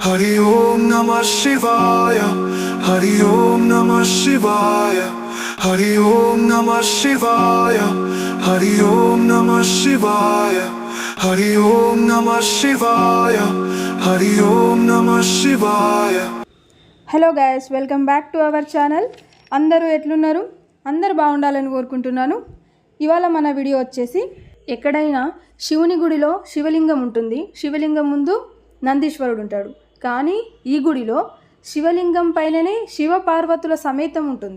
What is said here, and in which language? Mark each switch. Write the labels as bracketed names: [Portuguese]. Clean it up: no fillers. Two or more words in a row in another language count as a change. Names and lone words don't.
[Sanskrit] हरि ओम नमः शिवाय। हरि ओम नमः शिवाय। हरि ओम नमः शिवाय। हरि ओम नमः शिवाय। हरि ओम नमः शिवाय। हरि ओम नमः शिवाय। [English] Hello guys, welcome back to our channel. [Telugu] అందరూ ఎట్లున్నారు? అందరూ బాగుండాలని కోరుకుంటున్నాను. ఇవాళ మన వీడియో వచ్చేసి, ఎక్కడైనా శివుని గుడిలో శివలింగం ఉంటుంది. శివలింగం ముందు నందీశ్వరుడు ఉంటాడు. కానీ ఈ గుడిలో శివలింగం పైననే శివ పార్వతుల సమేతం ఉంటుంది.